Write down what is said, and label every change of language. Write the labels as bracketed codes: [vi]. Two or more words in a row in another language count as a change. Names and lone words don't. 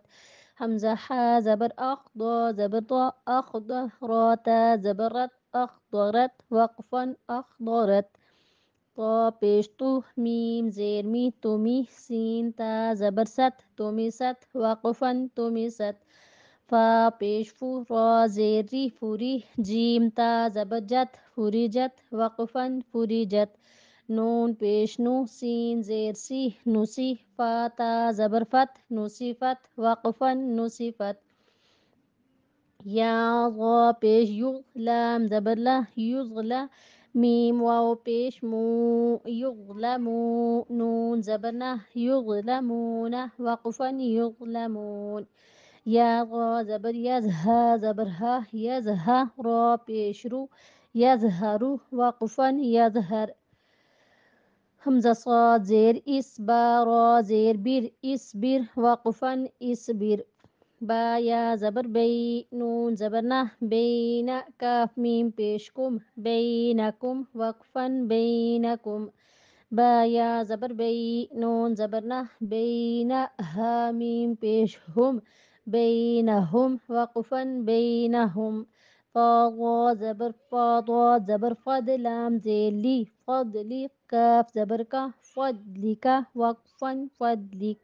[ur] حمزہ حا زبر اخ، ضا زبر ضا، اخض، را تا زبر رت، اخضرت، وقفن اخضرت۔ طا پیش تو، میم زیر می، تمی، سین تا زبر ست، تمست، وقفن تمست۔ فا پیش فو، را زیر ری، فوری، جیم تا زبر جت، فریجت، وقفن فریجت۔ نون پیش نو، سین زیر سی، نسی، فا تا زبر فت، نصیفت، وقفن نصیفت۔ یا ضا پیش یو، لام زبر لا، یضلا، میم واو پیش مو، یظلمو، نون زبر نہ، یظلمون، وقفن یظلمون۔ یا غا زبر یز، ہا زبر ہا، یزہا، را پیش رو، یزہرو، وقفن یظہر۔ حمزہ صاد زیر اس، با را زیر بر، اسبر، وقفن اسبر۔ با یا زبر بی، نون زبر نہ، بین، کاف میم پیش کم، بینکم، وقفن بینکم۔ با یا زبر بی، نون زبر نہ، بین، ہا میم پیش ہم، بینہم، وقفن بینہم۔ فا ضا زبر فا، ضاد زبر فد، لام زیر لی، فضلی، کاف زبر کا، فضلک، وقفن فضلک۔